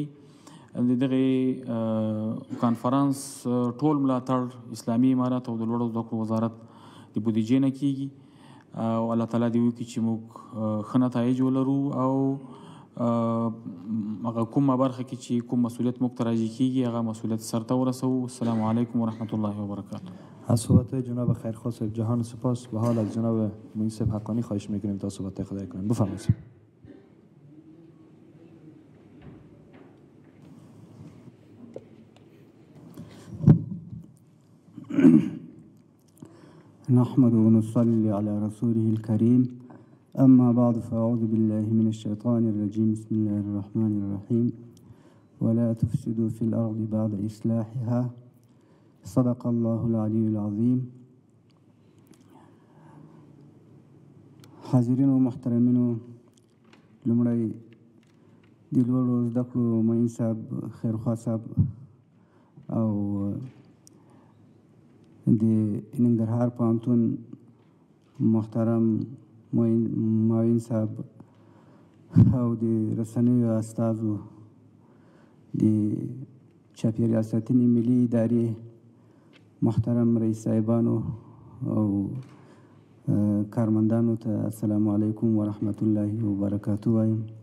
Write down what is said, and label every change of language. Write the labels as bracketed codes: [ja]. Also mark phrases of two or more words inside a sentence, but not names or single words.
[ps] د دغه کانفرنس ټول ملاتړ اسلامي امارت او د لوړو زده کړو وزارت د بودیجې نه کیږي او [ar] الله تعالی [ps] دې وکړي چې موږ ښه نتایج ولرو او هغه کومه برخه کې چې کوم مسئولیت موږ ته راجع کیږي هغه مسئولیت سرته ورسوو. [ar] السلام علیکم ورحمت الله وبرکاته. [fa] از صحبت جناب خیرخواه صاحب جهان سپاس. به حال از جناب معین صاحب حقانی خواهش میکنیم تا صحبت خدای کنیم. بفرمایید. [ar] نحمد ونصلي على رسوله الكريم. أما بعد فأعوذ بالله من الشيطان الرجيم. بسم الله الرحمن الرحيم. ولا تفسدوا في الأرض بعد إصلاحها. صدق الله العلي العظيم. [ps] حاضرین و محترمین و لومړی د لوړو زده کړو معین صاحب خیرخوا صاحب او د ننګرهار پوهنتون محترم معین صاحب او د رسنیو استازو د چاپیریال ساتنې ملي ادارې محترم رئیس صاحبانو او کارمندانو ته [ar] السلام علیکم ورحمت الله وبرکاتو [ps] وایم.